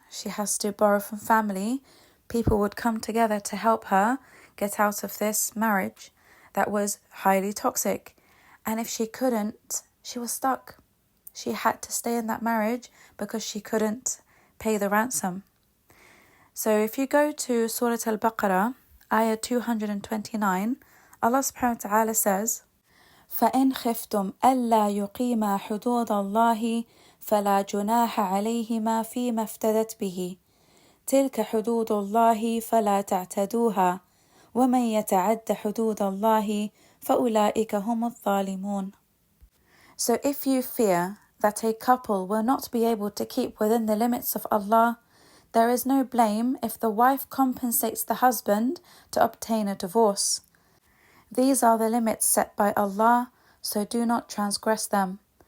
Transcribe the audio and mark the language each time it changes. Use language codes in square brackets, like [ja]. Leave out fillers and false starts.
[en] She has to borrow from family. People would come together to help her get out of this marriage that was highly toxic. And if she couldn't, she was stuck. She had to stay in that marriage because she couldn't pay the ransom. So if you go to Surah Al-Baqarah, ayah 229, Allah subhanahu wa ta'ala says, [ar] فَإِنْ خِفْتُمْ أَلَّا يُقِيمَا حُدُودَ اللَّهِ فَلَا جُنَاحَ عَلَيْهِمَا فِيمَا افْتَدَتْ بِهِ تِلْكَ حُدُودُ اللَّهِ فَلَا تَعْتَدُوهَا وَمَنْ يَتَعَدَّ حُدُودَ اللَّهِ فَأُولَئِكَ هُمُ الظَّالِمُونَ. [en] So if you fear that a couple will not be able to keep within the limits of Allah, there is no blame if the wife compensates the husband to obtain a divorce. These are the limits set by Allah, so do not transgress them.